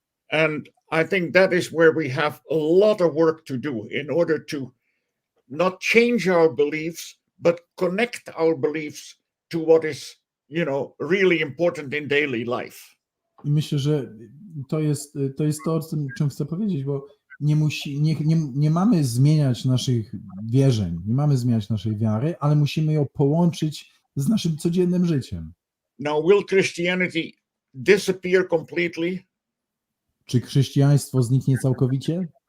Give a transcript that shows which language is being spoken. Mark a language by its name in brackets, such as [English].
[English] And I think that is where we have a lot of work to do in order to not change our beliefs, but connect our beliefs to what is, really important in daily life. [Polish] I myślę, że to jest to, o czym chcę powiedzieć, bo nie mamy zmieniać naszych wierzeń, nie mamy zmieniać naszej wiary, ale musimy ją połączyć z naszym codziennym życiem. [English] Now, will Christianity disappear completely? [Polish] Czy chrześcijaństwo zniknie całkowicie?